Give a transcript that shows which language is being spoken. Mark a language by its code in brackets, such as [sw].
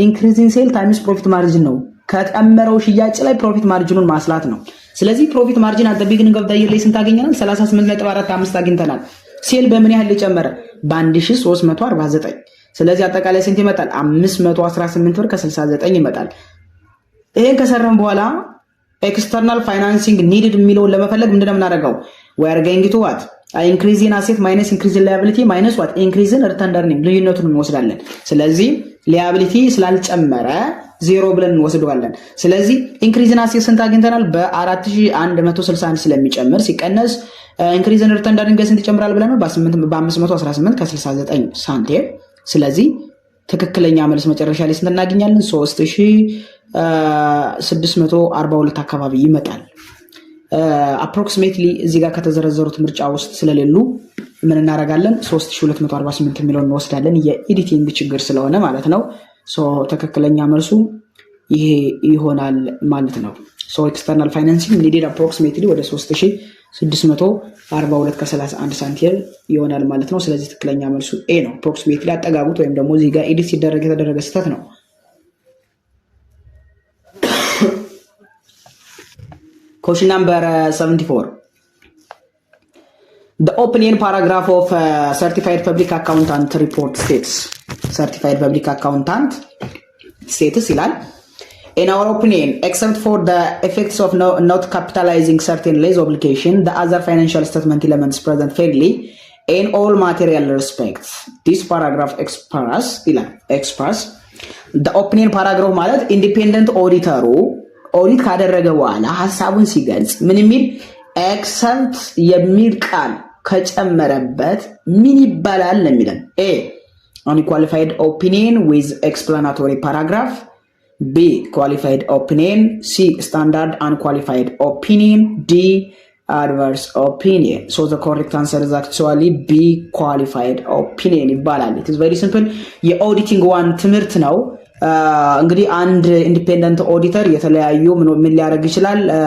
[am] ኢንክሪዝን ሴል ታይምስ ፕሮፊት ማርጂን ነው። ከጨመረው ሽያጭ ላይ ፕሮፊት ማርጂኑን ማስላት ነው። ስለዚህ ፕሮፊት ማርጂን አት ቢጊኒንግ ኦፍ ዘ ይር ላይ ስንት አገኘናል? 38.45 አግኝተናል። ሴል በምን ያህል ሊጨመረ? በ1349። ስለዚህ አጠቃላይ ስንት ይመጣል? 518 ብር ከ69 ይመጣል። ይሄን ከሰራን በኋላ ኤክስተርናል ፋይናንሲንግ ኒድድ የሚለውን ለመፈለግ ምንድነው የምናደርገው? [en] we are going to what increase in asset minus increase in liability minus what increase in return earning [am] ልዩነቱን እንወስዳለን። ስለዚህ ሊያቢሊቲ ስላልጨመረ ዜሮ ብለን እንወስደዋለን። ስለዚህ ኢንክሪዝ ኢን አሴት ስንት አግኝተናል? በ4161 ስለሚጨምር ሲቀነስ ኢንክሪዝ ኢን ሪተርን እርኒንግ ስንት ይጨምራል ብለናል? በ518 ከ69 ሳንቲም። ስለዚህ ትክክለኛ መልስ መጨረሻ ላይ ስንት እናገኛለን? 3642 አካባቢ ይመጣል። አፕሮክሲሜትሊ እዚህ ጋር ከተዘረዘሩት ምርጫ ውስጥ ስለሌሉ ምን እናደርጋለን? 3248 የሚለውን እንወስዳለን። የኤዲቲንግ ችግር ስለሆነ ማለት ነው። ትክክለኛ መልሱ ይሄ ይሆናል ማለት ነው። ኤክስተርናል ፋይናንሲንግ ኒድድ አፕሮክሲሜትሊ ወደ 642 ከ31 ሳንቲም ይሆናል ማለት ነው። ስለዚህ ትክክለኛ መልሱ ኤ ነው። አፕሮክሲሜትሊ አጠጋጉት ወይም ደግሞ እዚህ ጋር ኤዲት ሲደረግ የተደረገ ስህተት ነው። [en] Question number 74. The opening paragraph of Certified Public Accountant report states. Certified Public Accountant status [am] ይላል. [en] In our opinion, except for the effects of not capitalizing certain lease obligation, the other financial statement elements present fairly in all material respects. This paragraph express the opening paragraph [am] ማለት ኢንዲፔንደንት ኦዲተሩ ኦዲት ካደረገ በኋላ ሐሳቡን ሲገልጽ ምን የሚል ኤክሰፕት የሚል ቃል ከጨመረበት ምን ይባላል ለሚለን ኤ [en] unqualified opinion with explanatory paragraph, B qualified opinion, C standard unqualified opinion, D adverse opinion. So the correct answer is actually B qualified opinion [am] ይባላል። [en] It is very simple. [am] የኦዲቲንግ ዋን ትምህርት ነው። እንግዲህ አንድ ኢንዲፔንደንት ኦዲተር የተለያዩ ምን ሊያደርግ ይችላል?